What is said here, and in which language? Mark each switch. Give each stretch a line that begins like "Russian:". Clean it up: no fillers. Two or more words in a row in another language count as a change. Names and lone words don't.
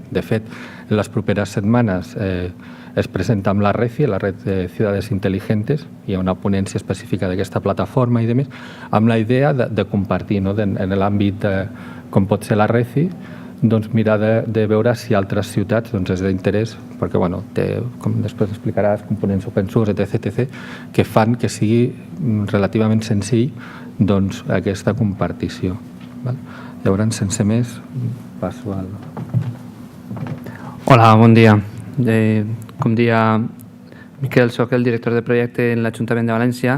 Catalan: De fet, en les properes setmanes es presenta amb la RECI, la Red de Ciudades Inteligentes, hi ha una ponència específica d'aquesta plataforma i demés, amb la idea de compartir en l'àmbit com pot ser la RECI, mirar de veure si altres ciutats és d'interès, perquè té, com després explicaràs, components
English: open source,
Catalan: etc., que fan que sigui relativament senzill aquesta compartició. Llavors, sense més, passo al... Hola, bon dia. Com dia Miquel, soc el director de projecte en l'Ajuntament de València.